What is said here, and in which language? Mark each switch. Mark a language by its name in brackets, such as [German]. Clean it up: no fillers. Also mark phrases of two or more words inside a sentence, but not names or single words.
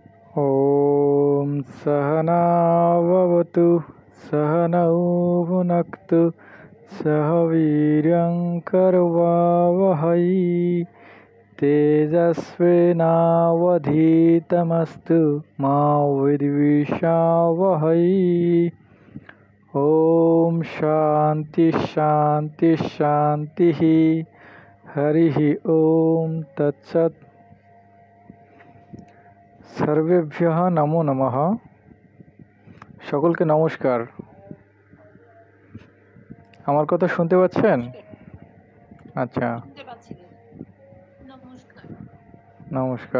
[Sanskrit] ॐ सहनाववतु सहनौ भुनक्तु सह वीर्यं करवावहै तेजस्विनावधीतमस्तु मा विद्विषावहै। ॐ शान्ति शान्ति शान्तिः। हरिः ॐ तत्सत्। सर्वेभ्यः नमो नमः। [Bangla] সকলকে নমস্কার। আমার কথা শুনতে পাচ্ছেন? আচ্ছা, নমস্কার।